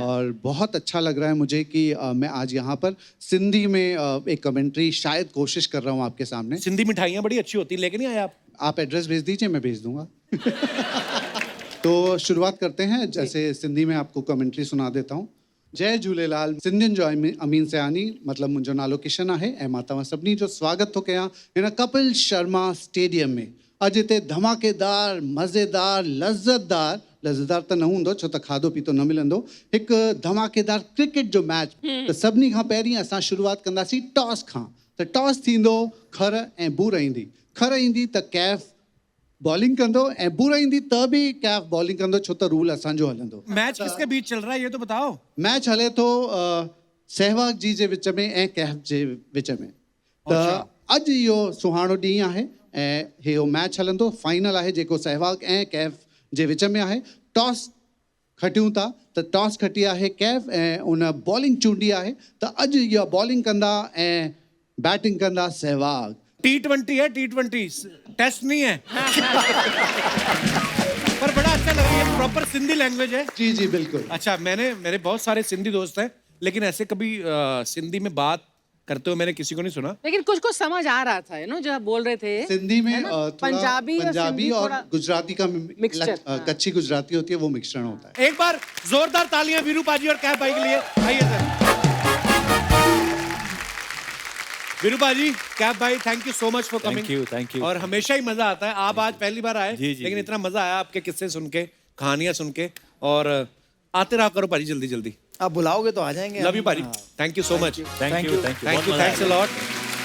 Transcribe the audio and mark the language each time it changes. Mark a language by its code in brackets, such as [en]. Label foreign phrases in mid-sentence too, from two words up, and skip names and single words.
[hi] और बहुत अच्छा लग रहा है मुझे कि मैं आज यहाँ पर सिंधी में एक कमेंट्री शायद कोशिश कर रहा हूँ आपके सामने। सिंधी मिठाइयाँ बड़ी अच्छी होती, लेके नहीं आए आप? आप एड्रेस भेज दीजिए, मैं भेज दूंगा। तो शुरुआत करते हैं, जैसे सिंधी में आपको कमेंट्री सुना देता हूँ। जय झूलेलाल। [sd] सिंधियुनि जो अमीन सयानी, मतलब मुंहिंजो नालो किशन आहे ऐं मां तव्हां सभिनी जो स्वागत थो कयां हिन कपिल शर्मा स्टेडियम में। अॼु हिते धमाकेदार, मज़ेदार, लज़्ज़तदार त न हूंदो, छो त खाधो पीतो न मिलंदो, हिकु धमाकेदार क्रिकेट जो मैच। त सभिनी खां पहिरीं असां शुरूआत कंदासीं टॉस खां। त टॉस थींदो, खर ऐं बूर ईंदी। खर ईंदी त KF बॉलिंग कंदो ऐं बूर ईंदी त बि KF बॉलिंग कंदो, छो त रूल असांजो हलंदो। [hi] मैच किसके बीच चल रहा है ये तो बताओ। [sd] मैच हले थो सहवाग जी जे विच में ऐं KF जे विच में। त अॼु इहो सुहाणो ॾींहुं आहे ऐं इहो मैच हलंदो, फाइनल आहे जेको सहवाग ऐं KF जे विच में आहे। टॉस खटियूं था त टॉस खटी आहे KF ऐं उन बॉलिंग चूंडी आहे। त अॼु इहा बॉलिंग कंदा ऐं बैटिंग कंदा सहवाग। [hi] T20 है, T20 टेस्ट नहीं है। पर बड़ा अच्छा लगा, ये प्रॉपर सिंधी लैंग्वेज है। जी जी बिल्कुल। अच्छा, मेरे बहुत सारे सिंधी दोस्त हैं, लेकिन ऐसे कभी सिंधी में बात करते हुए मैंने किसी को नहीं सुना। लेकिन कुछ कुछ समझ आ रहा था, नो जो आप बोल रहे थे सिंधी में है ना? थोड़ा पंजाबी पंजाबी और थोड़ा गुजराती का मिक्सचर, कच्ची गुजराती होती है, वो मिश्रण होता है। एक बार जोरदार तालियां वीरू पाजी और कैफ भाई के लिए। आइए सर। वीरू पाजी, कैफ भाई, [en] thank you so much for coming. thank you. [hi] और हमेशा ही मजा आता है। आप आज पहली बार आए, लेकिन इतना मजा आया आपके किस्से सुन के, कहानियां सुन के। और आते रहा करो पाजी, जल्दी जल्दी। आप बुलाओगे तो आ जाएंगे। [en] love you पाजी, thank you so much. thank you. thank you, thanks a lot.